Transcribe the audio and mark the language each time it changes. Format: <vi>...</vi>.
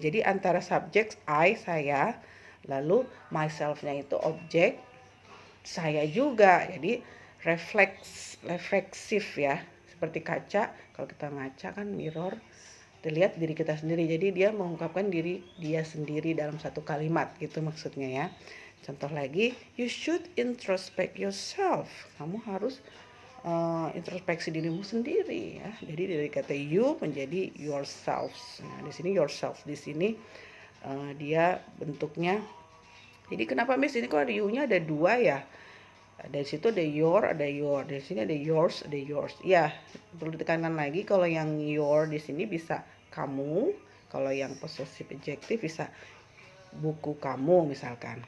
<id>Jadi antara subjek I, saya, lalu myself-nya itu objek, saya juga. Jadi refleksif ya, seperti kaca. Kalau kita ngaca kan mirror, dilihat diri kita sendiri. Jadi dia mengungkapkan diri dia sendiri dalam satu kalimat gitu maksudnya ya. Contoh lagi,</id> <en>you should introspect yourself.</en> <id>Kamu harus introspeksi dirimu sendiri ya. Jadi dari kata you menjadi yourselves. Nah, di sini yourself di sini dia bentuknya. Jadi kenapa Miss ini kok ada you-nya ada dua ya? Dari situ ada your, ada your. Dari sini ada yours, ada yours. Ya, perlu ditekankan lagi kalau yang your di sini bisa kamu, kalau yang possessive adjective bisa buku kamu misalkan.</id>